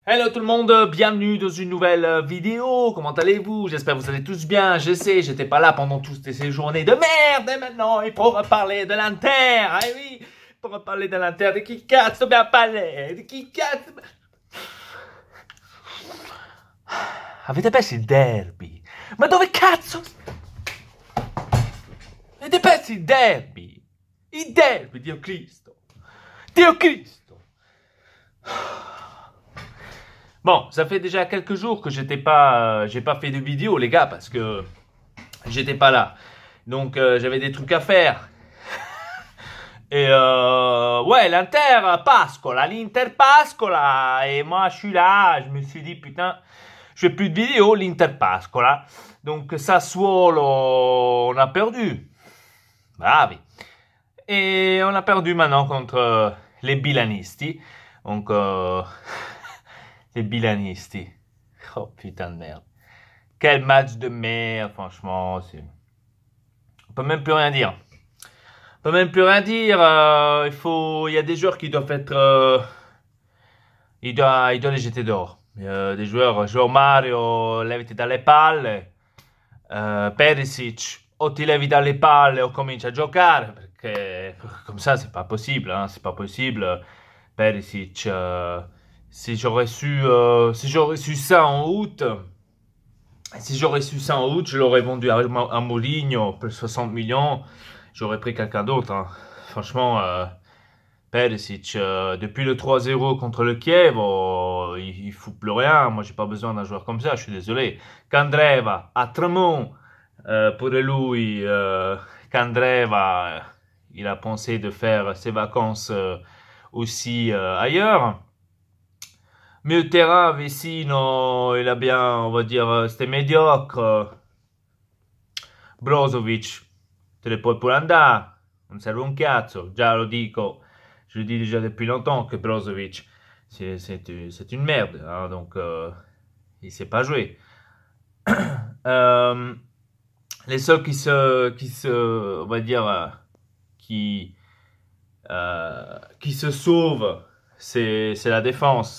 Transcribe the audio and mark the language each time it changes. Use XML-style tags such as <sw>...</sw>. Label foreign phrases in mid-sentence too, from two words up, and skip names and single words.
<fr>Hello tout le monde, bienvenue dans une nouvelle vidéo. Comment allez-vous? J'espère que vous allez tous bien. Je sais, j'étais pas là pendant toutes ces journées de merde. Et maintenant, il faut reparler de l'Inter. Ah oui, pour reparler de l'Inter,</fr> <it>di chi cazzo dobbiamo parlare? Di chi cazzo... Avete perso il derby? Ma dove cazzo? Avete perso il derby? Il derby, Dio Cristo. Dio Cristo.</it> <fr>Bon, ça fait déjà quelques jours que j'ai pas fait de vidéo, les gars, parce que j'étais pas là. Donc, j'avais des trucs à faire. Et ouais,</fr> <it>l'Inter pascola, l'Inter pascola.</it> <fr>Et moi, je suis là, je me suis dit, putain, je fais plus de vidéos,</fr> <it>l'Inter pascola.</it> <fr>Donc, Sassuolo, on a perdu. Bravi. Et on a perdu maintenant contre les Bilanisti. Donc, les Bilanisti. Oh putain de merde. Quel match de merde, franchement. On peut même plus rien dire. On peut même plus rien dire. Il y a des joueurs qui doivent être... il doit les jeter dehors. Des joueurs,</fr> <it>João Mario, leviti dalle palle. Perisic, o ti levi dalle palle o cominci a giocare.</it> <fr>Perché comme ça, c'est pas possible. Hein, c'est pas possible. Perisic... si j'aurais su ça en août, je l'aurais vendu à Mourinho pour 60 millions. J'aurais pris quelqu'un d'autre. Hein. Franchement, Perisic, depuis le 3-0 contre le Kiev, il fout plus rien. Moi, j'ai pas besoin d'un joueur comme ça. Je suis désolé. Candreva, à Tremont, pour lui, Candreva, il a pensé de faire ses vacances aussi ailleurs. Mieux terrain, Vecino, il a bien, on va dire, c'était médiocre.</fr> <it>Brozovic, te le puoi pure andare, non serve un cazzo, già lo dico,</it> <fr>je le dis déjà depuis longtemps que Brozovic, c'est une merde, hein, donc il sait pas jouer. Les seuls on va dire, qui se sauvent, c'est la défense.</fr>